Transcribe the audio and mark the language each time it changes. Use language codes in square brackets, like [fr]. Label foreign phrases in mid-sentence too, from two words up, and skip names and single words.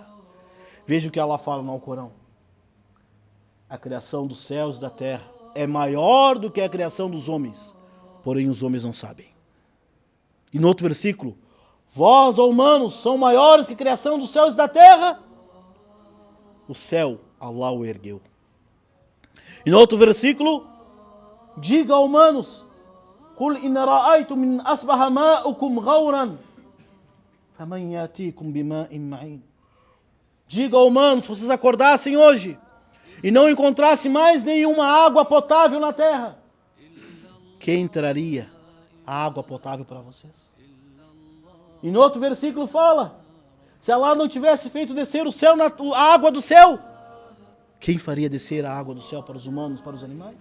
[pt] Veja o que Allah fala no Alcorão: a criação dos céus e da terra é maior do que a criação dos homens, porém os homens não sabem. E no outro versículo: vós, ó humanos, são maiores que a criação dos céus e da terra. O céu, Allah o ergueu. E no outro versículo: diga, ó humanos, [ar] قُلْ إِنَّ رَأَيْتُمْ مِنْ أَصْبَحَ مَاؤُكُمْ غَوْرًا فَمَنْ يَأْتِيكُمْ بِمَاءٍ مَعِينٍ. [pt] Diga, ó humanos, se vocês acordassem hoje e não encontrassem mais nenhuma água potável na terra, quem traria a água potável para vocês? E no outro versículo fala: se Allah não tivesse feito descer o céu, a água do céu, quem faria descer a água do céu para os humanos, para os animais?